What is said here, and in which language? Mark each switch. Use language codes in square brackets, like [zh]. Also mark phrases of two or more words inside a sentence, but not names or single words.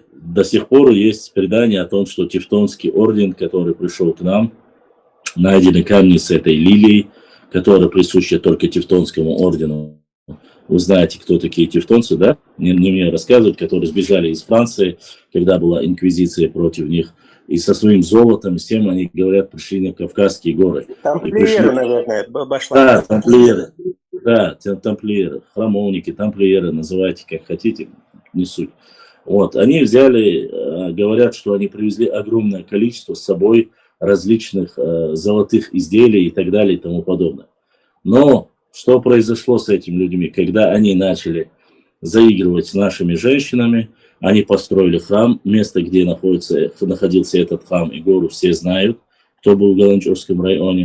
[ru] До сих пор есть предание о том, что Тевтонский орден, который пришел к нам, найдены камни с этой лилией, которая присуща только Тевтонскому ордену. Вы знаете, кто такие тевтонцы, да? Не мне рассказывают, которые сбежали из Франции, когда была инквизиция против них. и со своим золотом, с тем они, говорят, пришли на Кавказские горы. Тамплиеры, наверное, Да, тамплиеры. Да, тамплиеры, храмовники, тамплиеры, называйте как хотите, не суть. Вот, они взяли, говорят, что они привезли огромное количество с собой различных золотых изделий и так далее и тому подобное. Но что произошло с этими людьми, когда они начали заигрывать с нашими женщинами, они построили храм, место, где находился этот храм и гору, все знают, кто был в Галанчевском районе.